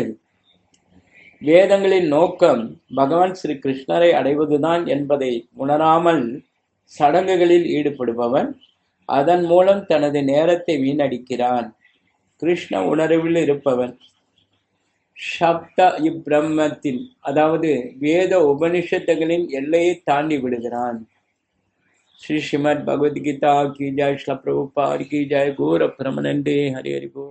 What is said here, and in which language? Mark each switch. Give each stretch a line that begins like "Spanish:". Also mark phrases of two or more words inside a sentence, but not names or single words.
Tamil: வேதங்களின் நோக்கம் பகவான் ஸ்ரீ கிருஷ்ணரை அடைவதுதான் என்பதை உணராமல் சடங்குகளில் ஈடுபடுபவன் அதன் மூலம் தனது நேரத்தை வீணடிக்கிறான். கிருஷ்ண உணர்வில் இருப்பவன் சப்த இப்பிரம்மத்தில், அதாவது வேத உபனிஷத்துகளின் எல்லையை தாண்டி விடுகிறான்.
Hindi: श्री श्रीमद् भगवद गीता की जय, श्री प्रभुपाद की जय, गौर परमानंदे हरि हरि बोल।